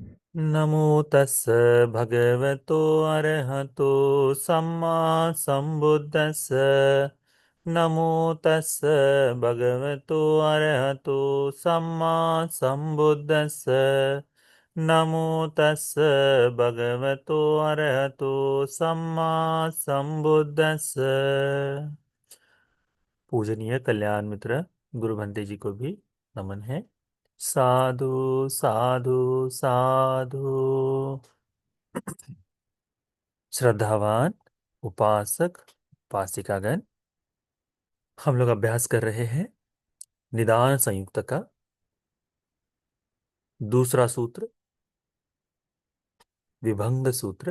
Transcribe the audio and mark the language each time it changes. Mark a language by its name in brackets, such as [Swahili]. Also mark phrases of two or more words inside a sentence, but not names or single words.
[Pali] नमो तस्स भगवतो अरहतो सम्मा संबुद्दस्स। नमो तस्स भगवतो अरहतो सम्मा संबुद्दस्स। नमो तस्स भगवतो अरहतो सम्मा संबुद्दस्स। [Hindi] पूजनीय कल्याण मित्र गुरु भंते जी को भी नमन है। [Pali] साधु साधु साधु। [Hindi] श्रद्धावान उपासक उपासिकागण, हम लोग अभ्यास कर रहे हैं निदान संयुक्त का दूसरा सूत्र, विभंग सूत्र।